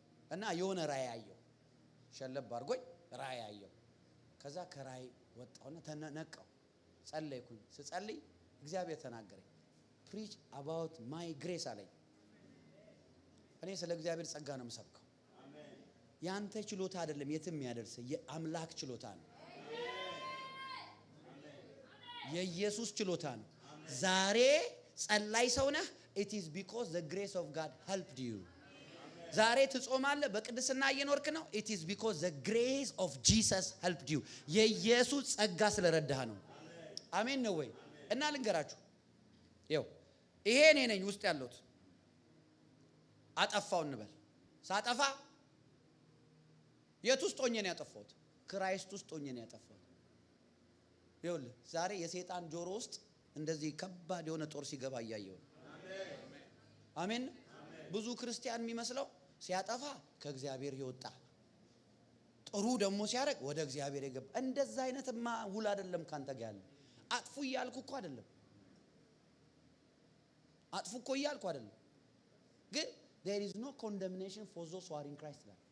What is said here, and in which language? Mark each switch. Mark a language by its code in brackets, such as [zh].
[am] እና የሆነ ራእይ አየሁ። ሸለብ አድርጎኝ ራእይ አየሁ። ከዛ ከራእይ ወጣውና ተነቀው ጸለይኩኝ። ስጸልይ እግዚአብሔር ተናገረኝ። [en] preach about my grace [am] አለኝ። እኔ ስለ እግዚአብሔር ጸጋ ነው የምሰብከው። ያንተ ችሎታ አይደለም የትም ያደርስ የአምላክ ችሎታ ነው። የኢየሱስ ችሎታ ነው። ዛሬ ጸላይ ሰው ነህ [en] it is because the grace of God helped you. [am] ዛሬ ትጾማለህ በቅድስና እየኖርክ ነው [en] it is because the grace of Jesus helped you. [am] የኢየሱስ ጸጋ ስለረዳህ ነው። አሜን ነው ወይ? እና ልንገራችሁ ይኸው ይሄ እኔ ነኝ ውስጥ ያለሁት። አጠፋው እንበል ሳጠፋ የት ውስጥ ሆኜ ነው ያጠፋሁት? ክራይስት ውስጥ ሆኜ ነው ያጠፋሁት። ይኸውልህ ዛሬ የሰይጣን ጆሮ ውስጥ እንደዚህ ከባድ የሆነ ጦር ሲገባ እያየሁ ነው። አሜን። ብዙ ክርስቲያን የሚመስለው ሲያጠፋ ከእግዚአብሔር ይወጣ ጥሩ ደግሞ ሲያደርግ ወደ እግዚአብሔር ይገባ። እንደዛ አይነትማ ውል አይደለም ካንተ ጋር ያለው። አጥፉ እያልኩ እኮ አይደለም። አጥፉ እኮ እያልኩ አይደለም። ግን [en] there is no condemnation for those who are in Christ.